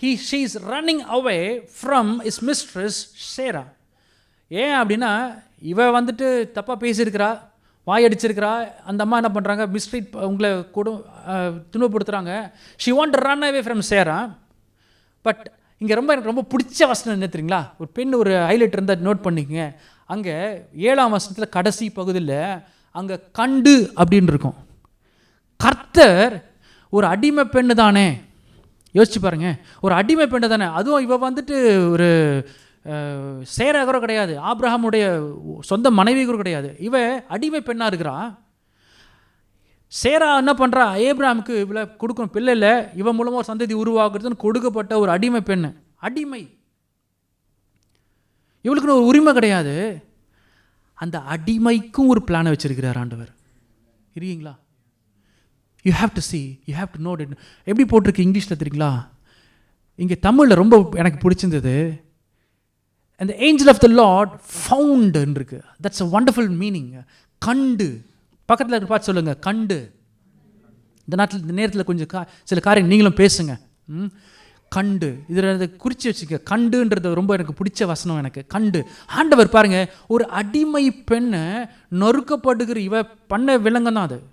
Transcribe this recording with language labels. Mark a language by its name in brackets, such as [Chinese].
[English] she is running away from his mistress Sarah. [Tamil] ஏன் அப்படின்னா, இவ வந்துட்டு தப்பாக பேசியிருக்கிறா, வாயடிச்சிருக்கிறா. அந்த அம்மா என்ன பண்ணுறாங்க, மிஸ்ட்ரீட் உங்களை துன்பப்படுத்துகிறாங்க. [English] she want to run away from Sarah. [Tamil] But இங்கே எனக்கு ரொம்ப பிடிச்ச வசனம் என்ன தெரியுங்களா? ஒரு பெண், ஒரு ஹைலைட் இருந்தால் நோட் பண்ணிக்கங்க. அங்கே 7ஆம் வசனத்தில் கடைசி பகுதியில் அங்கே கண்டு அப்படின்னு இருக்கும். கர்த்தர் ஒரு அடிமை பெண்ணு தானே, யோசிச்சு பாருங்க, ஒரு அடிமை பெண்ணு தானே. அதுவும் இவ வந்துட்டு ஒரு சேரா கூட கிடையாது, ஆபிரகாமுடைய சொந்த மனைவி கூட கிடையாது. இவ அடிமை பெண்ணாக இருக்கிறா. சேரா என்ன பண்ணுறா, ஏப்ரஹாமுக்கு இவ்வளோ கொடுக்கணும், பிள்ளை இல்லை, இவன் மூலமாக ஒரு சந்ததி உருவாக்குறதுன்னு கொடுக்கப்பட்ட ஒரு அடிமை பெண்ணு. அடிமை, இவளுக்குன்னு ஒரு உரிமை கிடையாது. அந்த அடிமைக்கும் ஒரு பிளானை வச்சிருக்கிறார் ஆண்டவர். இருக்கீங்களா? [English] You have to see, you have to note it. [Tamil] எப்படி போட்டிருக்கு இங்கிலீஷில் தெரியுங்களா? இங்கே தமிழில் ரொம்ப எனக்கு பிடிச்சிருந்தது, [English] and the angel of the Lord found [Tamil] இருக்கு. [English] that's a wonderful meaning. [Tamil] கண்டு, பக்கத்தில் பார்த்து சொல்லுங்க, கண்டு. இந்த நேரத்தில் கொஞ்சம் சில காரியம் நீங்களும் பேசுங்க. கண்டு, இதில் குறித்து வச்சுக்க. கண்டுன்றது ரொம்ப எனக்கு பிடிச்ச வசனம். எனக்கு கண்டு, ஆண்டவர் பாருங்க, ஒரு அடிமை பெண்ணை நொறுக்கப்படுகிற இவ பண்ண விலங்கம் தான் அது.